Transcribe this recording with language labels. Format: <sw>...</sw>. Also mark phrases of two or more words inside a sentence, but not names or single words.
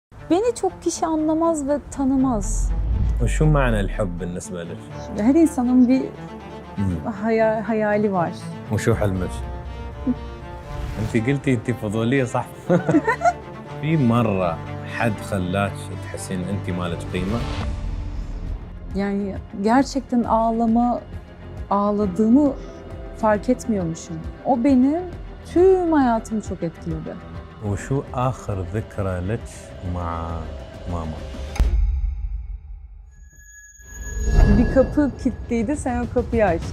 <tr>Beni çok kişi anlamaz ve tanımaz.</tr> <ar>وشو معنى الحب بالنسبة لك؟</ar> <tr>Her insanın bir hayali var.</tr> <ar>وشو حلمك؟ انت قلتي انت فضولية صح؟ في مرة حد خلاك تحسين انت مالك قيمة؟</ar> <tr>Yani gerçekten ağladığımı fark etmiyormuşum. O benim tüm hayatımı çok etkiledi.</tr> <ar>وشو آخر ذكرى لك مع ماما؟</ar> <tr>Bir kapı kilitliydi, sen o kapıyı açtın.</tr>